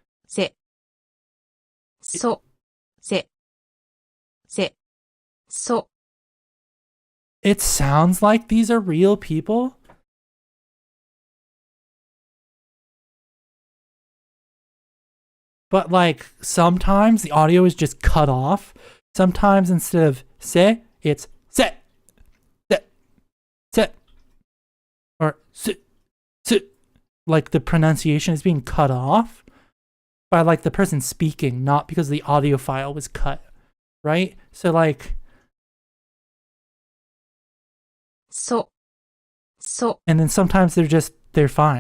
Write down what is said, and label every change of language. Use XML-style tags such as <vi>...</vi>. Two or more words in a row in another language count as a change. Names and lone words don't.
<en>It sounds like these are real people. But like sometimes the audio is just cut off. Sometimes instead of se, it's se, se, se, or se, se. Like the pronunciation is being cut off by like the person speaking, not because the audio file was cut, right? So like, and then sometimes they're fine.</en>